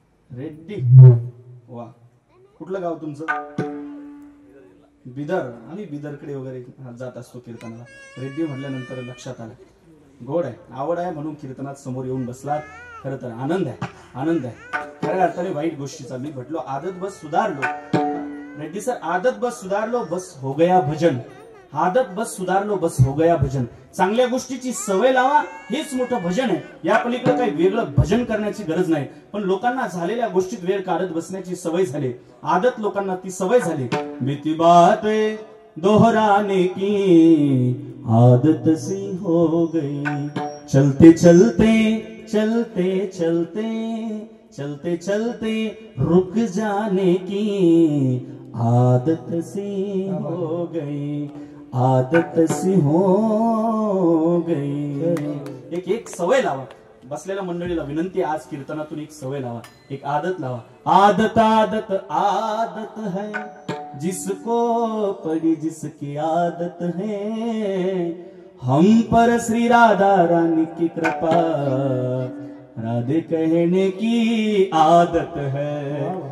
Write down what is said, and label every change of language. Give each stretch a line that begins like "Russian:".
Marathi: रेड्डी, वा, कुठलं गाव तुमचं? बिदर। आम्ही बिदरकडे वगैरे जात असतो कीर्तनाला। रेड्डी म्हटल्यानंतर लक्षात आलं, गोड आहे, आवड आहे म्हणून कीर्तनात समोर येऊन बसलात। खरं तर आनंद आहे, आनंद आहे। खऱ्या अर्थाने वाईट गोष्टीचा मी म्हटलो
Hindi: आदत बस सुधारलो। रेड्डी सर आदत बस सुधारलो बस हो गया भजन, आदत बस सुधारलो बस हो गया भजन।
Marathi: चांगल्या गोष्टीची सवय लावा, हेच मोठं भजन आहे। या पलीकडे काही वेगळं भजन करण्याची गरज नाही, पण लोकांना झालेल्या गोष्टीत वेळ काढत बसण्याची सवय झाली, आदत लोकांना ती सवय झाली।
Hindi: बीती बात दोहराने की आदत सी हो गई, चलते चलते चलते चलते चलते चलते रुक जाने की आदत सी हो गई, आदत सी हो गई।
Marathi: एक सवय लावा। बसलेल्या मंडळीला विनंती, आज कीर्तनातून एक सवय लावा, एक आदत लावा।
Hindi: आदत आदत आदत है, जिसको पड़ी जिसकी आदत है, हम पर श्री राधा रानी की कृपा, राधे कहने की आदत है।